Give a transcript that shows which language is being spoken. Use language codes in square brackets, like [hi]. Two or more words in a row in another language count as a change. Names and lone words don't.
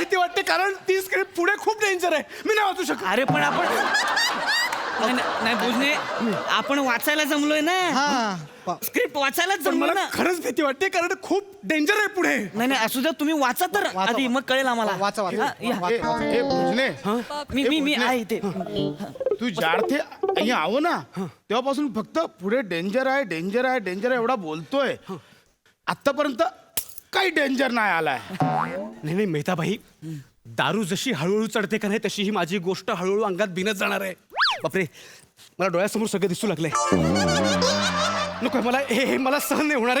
[mr] भीती वाटते कारण ती स्क्रिप्ट पुढे खूप डेंजर आहे. मी नाही वाचू शकत. अरे पण आपण नाही, नाही नाही, बोजने आपण वाचायला जमलोय ना. स्क्रिप्ट वाचायलाच पण जमलोय मला ना. खरंच भीती वाटते कारण खूप डेंजर आहे पुढे. नाही नाही असू द्या, तुम्ही वाचा तर आधी, मग कळेल आम्हाला. वाचा, वाचा. हा, या. [gu] એ ભુજને [mr] मी आहे इथे. तू [gu] જ્યારથે અહીંયા આવો [mr] ना तेव्हापासून फक्त पुढे डेंजर आहे डेंजर आहे डेंजर आहे एवढा बोलतोय. आतापर्यंत काही डेंजर नाही आलाय. नाही नाही मेहताबाई, दारू जशी हळूहळू चढते का नाही तशी ही माझी गोष्ट हळूहळू अंगात भिनत जाणार आहे. बापरे, मला डोळ्यासमोर सगळं दिसू लागलंय. नको मला हे मला सहन नाही होणार आहे.